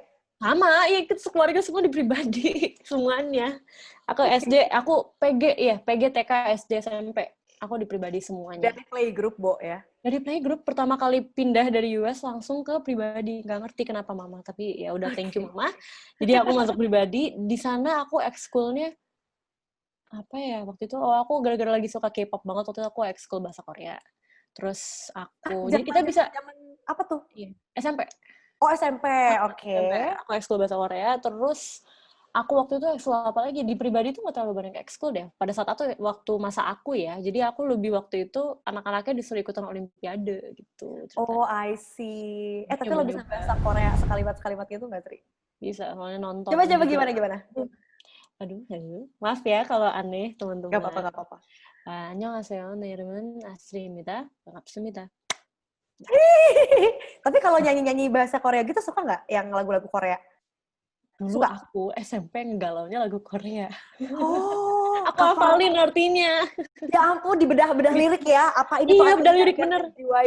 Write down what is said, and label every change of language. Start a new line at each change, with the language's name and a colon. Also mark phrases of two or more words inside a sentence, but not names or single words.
Indonesian: Sama, iya, kita keluarga semua di pribadi semuanya. Aku SD, aku PG TK, SD, SMP. Aku di pribadi semuanya. Dari playgroup, Bo, ya? Dari playgroup, pertama kali pindah dari US langsung ke pribadi. Nggak ngerti kenapa mama, tapi ya udah,
English: thank you mama.
Indonesian: Jadi aku masuk pribadi. Di sana aku ekskulnya apa ya waktu itu? Oh, aku gara-gara lagi suka K-pop banget, waktu itu aku ekskul bahasa Korea. Terus aku, jadi kita bisa apa tuh? SMP. Oh, SMP, oke. Aku ekskul bahasa Korea, terus aku waktu itu ekskul apa lagi? Di pribadi tuh nggak terlalu banyak ekskul deh. Pada saat itu, waktu masa aku ya, jadi aku lebih waktu itu, anak-anaknya disuruh ikutan olimpiade gitu.
English: Oh, I see.
Indonesian: Tapi lo bisa bahasa Korea sekalimat-sekalimat gitu nggak, Tri? Bisa, soalnya nonton. Coba gimana? Aduh, maaf ya kalau aneh, teman-teman. Gak apa-apa.
Korean: 안녕하세요, 네 이름은 아스리입니다. 반갑습니다.
Indonesian: Tapi kalau nyanyi-nyanyi bahasa Korea gitu suka nggak? Yang lagu-lagu Korea? Dulu aku SMP ngegalaunya lagu Korea. Oh, Aku hafalin artinya. Ya ampun, dibedah-bedah lirik ya. Apa ini Iya, tuh bedah artinya lirik biar bener. terjiwai.